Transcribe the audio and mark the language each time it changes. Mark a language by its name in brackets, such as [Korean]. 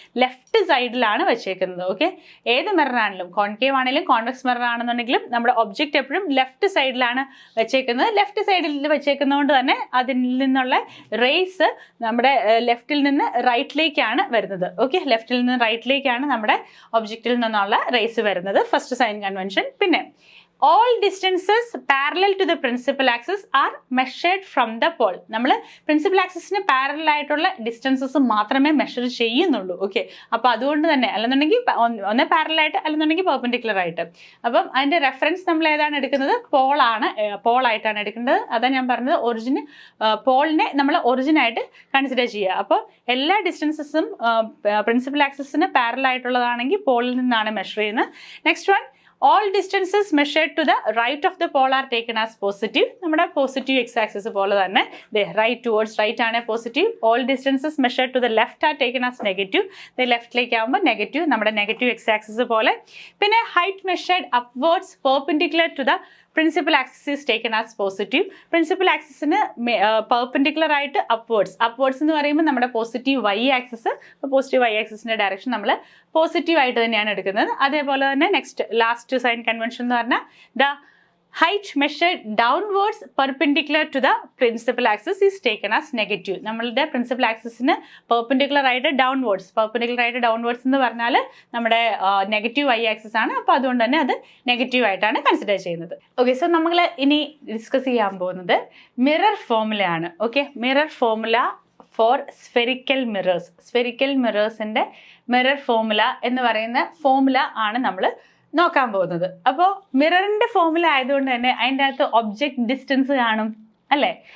[Malayalam] Left സൈഡിലാണ് വെച്ചേക്കുന്നത്. Okay, ഏത് മിററാണെങ്കിലും, കോൺകേവ് ആണെങ്കിലും കോൺവെക്സ് മിറർ ആണെന്നുണ്ടെങ്കിലും നമ്മുടെ ഒബ്ജക്റ്റ് എപ്പോഴും ലെഫ്റ്റ് സൈഡിലാണ് വെച്ചേക്കുന്നത്. ലെഫ്റ്റ് സൈഡിൽ വെച്ചേക്കുന്നതുകൊണ്ട് തന്നെ അതിൽ നിന്നുള്ള റേസ് നമ്മുടെ ലെഫ്റ്റിൽ നിന്ന് റൈറ്റിലേക്കാണ് വരുന്നത്. ഓക്കെ, ലെഫ്റ്റിൽ നിന്ന് റൈറ്റിലേക്കാണ് നമ്മുടെ ഒബ്ജക്റ്റിൽ നിന്നുള്ള റേസ് വരുന്നത്. First sign convention. പിന്നെ [English] all distances parallel to the principal axis are measured from the pole. [Malayalam] നമ്മൾ പ്രിൻസിപ്പൽ ആക്സിസിന് പാരലൽ ആയിട്ടുള്ള ഡിസ്റ്റൻസസ് മാത്രമേ മെഷർ ചെയ്യുന്നുള്ളൂ. ഓക്കെ, അപ്പോൾ അതുകൊണ്ട് തന്നെ അല്ലെന്നുണ്ടെങ്കിൽ ഒന്ന് പാരലൽ ആയിട്ട് അല്ലെന്നുണ്ടെങ്കിൽ പെർപെൻഡിക്കുലർ ആയിട്ട്. അപ്പം അതിൻ്റെ റെഫറൻസ് നമ്മൾ ഏതാണ് എടുക്കുന്നത്? പോളായിട്ടാണ് എടുക്കേണ്ടത്. അതാണ് ഞാൻ പറഞ്ഞത്, പോളിനെ നമ്മൾ ഒറിജിനായിട്ട് കൺസിഡർ ചെയ്യുക. അപ്പോൾ എല്ലാ ഡിസ്റ്റൻസസും പ്രിൻസിപ്പൽ ആക്സിസിന് പാരലൽ ആയിട്ടുള്ളതാണെങ്കിൽ പോളിൽ നിന്നാണ് മെഷർ ചെയ്യുന്നത്. [English] Next one, all distances measured to the right of the pole are taken as positive. [Malayalam] നമ്മുടെ പോസിറ്റീവ് എക്സ് ആക്സിസ് പോലെ തന്നെ റൈറ്റ് ടുവേർഡ്സ് റൈറ്റ് ആണ് positive. [English] All distances measured to the left are taken as negative. [Malayalam] ലെഫ്റ്റിലേക്ക് ആകുമ്പോൾ negative, നമ്മുടെ negative X axis പോലെ. [English] പിന്നെ height measured upwards perpendicular to the principal axis is taken as positive. [Malayalam] Principal ആക്സിസിന് perpendicular ആയിട്ട് upwards എന്ന് പറയുമ്പോൾ നമ്മുടെ positive Y axis, positive Y ആക്സിസിൻ്റെ direction നമ്മൾ പോസിറ്റീവ് ആയിട്ട് തന്നെയാണ് എടുക്കുന്നത്. അതേപോലെ തന്നെ നെക്സ്റ്റ് ലാസ്റ്റ് സൈൻ കൺവെൻഷൻ എന്ന് പറഞ്ഞാൽ [English] The height measured downwards perpendicular to the principal axis is taken as negative. [Malayalam] നമ്മളുടെ പ്രിൻസിപ്പൽ ആക്സിസിന് പെർപെൻഡിക്കുലർ ആയിട്ട് ഡൗൺവേർഡ്സ് എന്ന് പറഞ്ഞാൽ നമ്മുടെ നെഗറ്റീവ് വൈ ആക്സിസ് ആണ്. അപ്പോൾ അതുകൊണ്ട് തന്നെ അത് നെഗറ്റീവ് ആയിട്ടാണ് കൺസിഡർ ചെയ്യുന്നത്. ഓക്കെ, സോ നമ്മൾ ഇനി ഡിസ്കസ് ചെയ്യാൻ പോകുന്നത് mirror ഫോർമുലയാണ്. Okay, mirror formula four spherical മിറേഴ്സിൻ്റെ mirror formula എന്ന് പറയുന്ന ഫോർമുല ആണ് നമ്മൾ നോക്കാൻ പോകുന്നത്. അപ്പോൾ മിററിൻ്റെ ഫോർമുല ആയതുകൊണ്ട് തന്നെ അതിൻ്റെ അകത്ത് ഒബ്ജക്റ്റ് ഡിസ്റ്റൻസ് കാണും അല്ലേ?